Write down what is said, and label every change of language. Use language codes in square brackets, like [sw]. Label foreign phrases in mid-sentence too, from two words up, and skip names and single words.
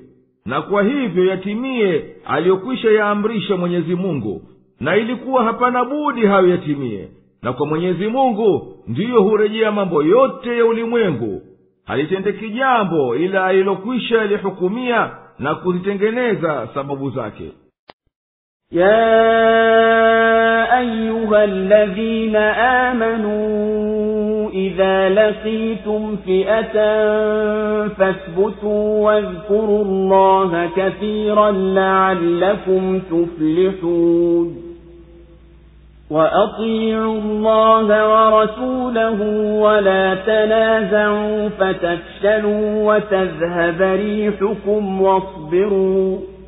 [sw] Na kwa hivyo yatimie aliyokwisha yaamrisha Mwenyezi Mungu, na ilikuwa hapana budi hayo yatimie. Na kwa Mwenyezi Mungu ndiyo hurejea mambo yote ya ulimwengu, halitendeki jambo ila alilokwisha lihukumia na kuzitengeneza sababu zake. [ar] يا أيها الذين آمنوا إذا لقيتم فئة فاثبتوا واذكروا الله كثيرا لعلكم تفلحون وأطيعوا الله ورسوله ولا تنازعوا فتفشلوا وتذهب ريحكم واصبروا